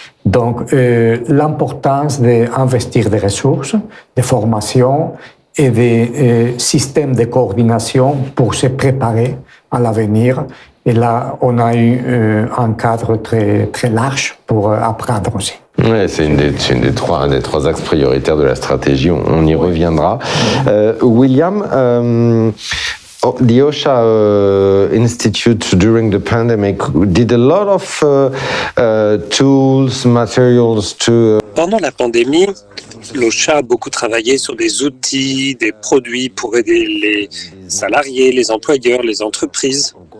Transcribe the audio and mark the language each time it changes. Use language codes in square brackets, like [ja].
[fr] Donc, l'importance d'investir des ressources, de formation et des systèmes de coordination pour se préparer à l'avenir. Et là, on a eu un cadre très, très large pour apprendre aussi. Oui, c'est un des trois axes prioritaires de la stratégie. On y reviendra. [en] William, the OSHA Institute during the pandemic did a lot of tools, materials to... [fr] Pendant la pandémie, l'OSHA a beaucoup travaillé sur des outils, des produits pour aider les salariés, les employeurs, les entreprises.